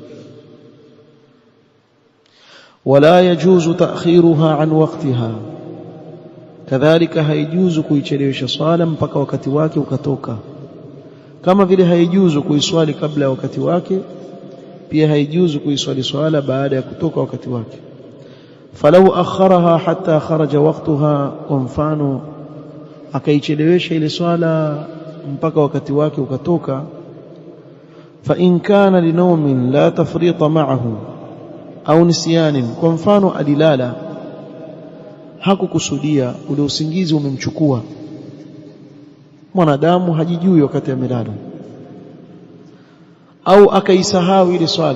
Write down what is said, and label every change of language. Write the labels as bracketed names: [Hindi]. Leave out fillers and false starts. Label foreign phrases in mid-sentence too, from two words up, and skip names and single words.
[Arabic] ولا يجوز تأخيرها عن وقتها, [Swahili] kadhalika haijuzu kuichelewesha swala mpaka wakati wake ukatoka, kama vile haijuzu kuiswali kabla ya wakati wake, pia haijuzu kuiswali swala baada ya kutoka wakati wake. [Arabic] فلو أخرها حتى خرج وقتها, [Swahili] kwa mfano akaichelewesha ile swala mpaka wakati wake ukatoka, [Arabic] فإن كان لنوم لا تفريط معه أو نسيان, [Swahili] kwa mfano alilala hakukusudia, ule usingizi umemchukua. Mwanadamu hajijui wakati amelala, au akaisahau ile swala.